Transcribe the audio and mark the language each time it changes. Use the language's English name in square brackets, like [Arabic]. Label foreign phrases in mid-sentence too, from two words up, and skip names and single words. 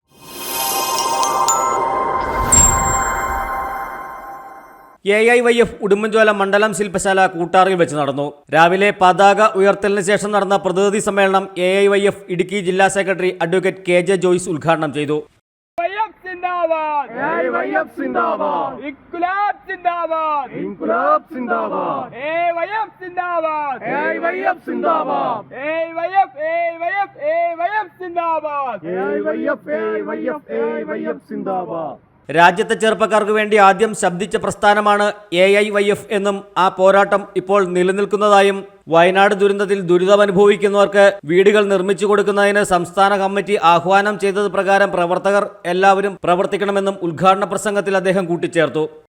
[Malayalam] AIYF ഉടുമ്പൻചോല മണ്ഡലം ശില്പശാല കൂട്ടാറിൽ വെച്ച് നടന്നു. രാവിലെ പതാക ഉയർത്തലിന് ശേഷം നടന്ന പ്രതിനിധി സമ്മേളനം AIYF ഇടുക്കി ജില്ലാ സെക്രട്ടറി അഡ്വക്കേറ്റ് KJ ജോയ്സ് ഉദ്ഘാടനം ചെയ്തു. [Hindi] जिंदाबाद AIYF जिंदाबाद इनकलाब जिंदाबाद इनकलाब जिंदाबाद AIYF जिंदाबाद AIYF जिंदाबाद AIYF जिंदाबाद AIYF जिंदाबाद. [Malayalam] രാജ്യത്തെ ചെറുപ്പക്കാർക്ക് വേണ്ടി ആദ്യം ശബ്ദിച്ച പ്രസ്ഥാനമാണ് AIYF എന്നും ആ പോരാട്ടം ഇപ്പോൾ നിലനിൽക്കുന്നതായും വയനാട് ദുരന്തത്തിൽ ദുരിതമനുഭവിക്കുന്നവർക്ക് വീടുകൾ നിർമ്മിച്ചു കൊടുക്കുന്നതിന് സംസ്ഥാന കമ്മിറ്റി ആഹ്വാനം ചെയ്തത് പ്രകാരം പ്രവർത്തകർ എല്ലാവരും പ്രവർത്തിക്കണമെന്നും ഉദ്ഘാടന പ്രസംഗത്തിൽ അദ്ദേഹം കൂട്ടിച്ചേർത്തു.